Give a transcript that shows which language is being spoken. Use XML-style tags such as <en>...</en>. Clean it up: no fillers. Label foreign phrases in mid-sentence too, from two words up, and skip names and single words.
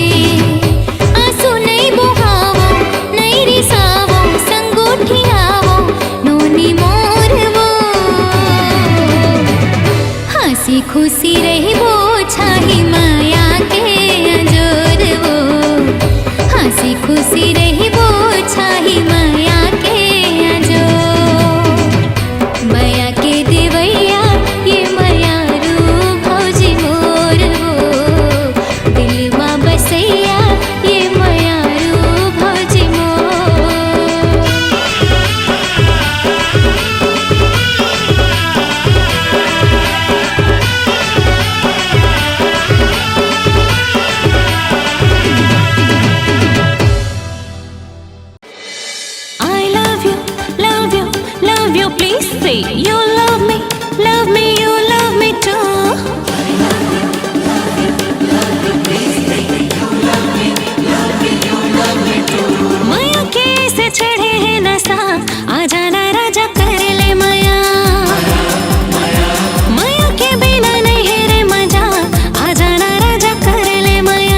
<hne>आंसू नहीं बहावो नहीं रिसावो संगोठियावो नोनी मोर वो, हंसी खुशी रहबो छाही माया के अजोर वो, हंसी खुशी रहबो छाही माया के अजोर। माया के देवैया ये मयारू भौजी मोर वो, दिलवा बसैया ये मयारू भौजी मोर।</hne> <en>I love you, love you, love you. Please say you love me, you love me too.</en> <hne>माया कैसे चढ़े है नशा, आ जाना राजा कर ले माया। माया के बिना नहीं है रे मजा, आ जाना राजा कर ले माया।</hne>